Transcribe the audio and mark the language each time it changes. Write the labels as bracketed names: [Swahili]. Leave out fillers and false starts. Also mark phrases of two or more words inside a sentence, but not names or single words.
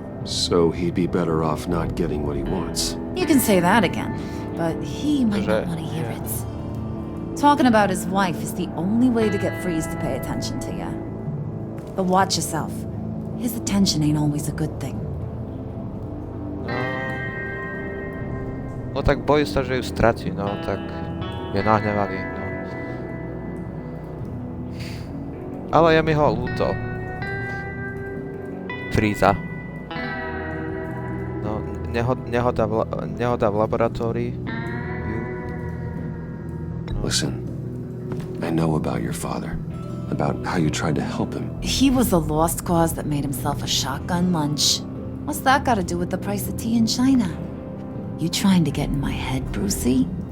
[English] So he'd be better off not getting what he wants. You can say that again, but he might not want to hear it. Talking about his wife is the only way to get Freeze to pay attention to you. But watch yourself. His attention ain't always a good thing. [Slovak] No tak [Polish] boję się, że już straci, [Slovak] no tak mnie nahnevali, no. Ale je mi ho ľúto. Freeza. No, nehoda v laboratórii. [English] Listen, I know about your father. About how you tried to help him. He was a lost cause that made himself a shotgun lunch. What's that got to do with the price of tea in China? You trying to get in my head, Brucey?